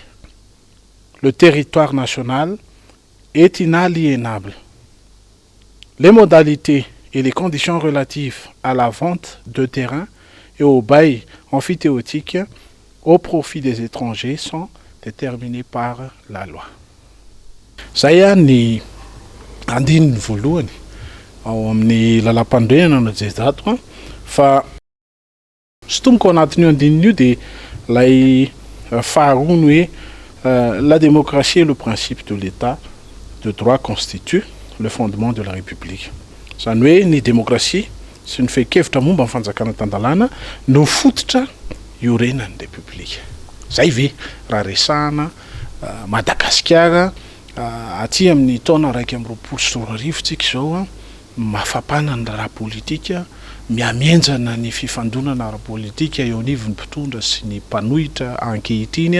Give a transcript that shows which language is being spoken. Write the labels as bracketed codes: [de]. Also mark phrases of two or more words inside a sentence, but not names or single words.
[fr] Le territoire national est inaliénable. Les modalités et les conditions relatives à la vente de terrain et au bail amphithéotique au profit des étrangers sont déterminées par la loi. [mg] Zay ny andininy voalohany ao amin'ny lalampandrenana no jezato fa stomboko anatin'io andininy io dia lay faharoa ny hoe [fr] la démocratie et le principe de l'état de droit constituent le fondement de la République. [mg] Zany hoe ny demokrasia sy ny fehi-kevitra momba ny fanjakana tandalana no fototra iorenan'ny république. Zay ve raha resahana Madagasikara aty amin'ny taona 2024 tsika izao mafapana ny raha politika, miamenjana ny fifandonana ara-politika eo anivon'ny mpitondra sy ny mpanohitra ankehitriny.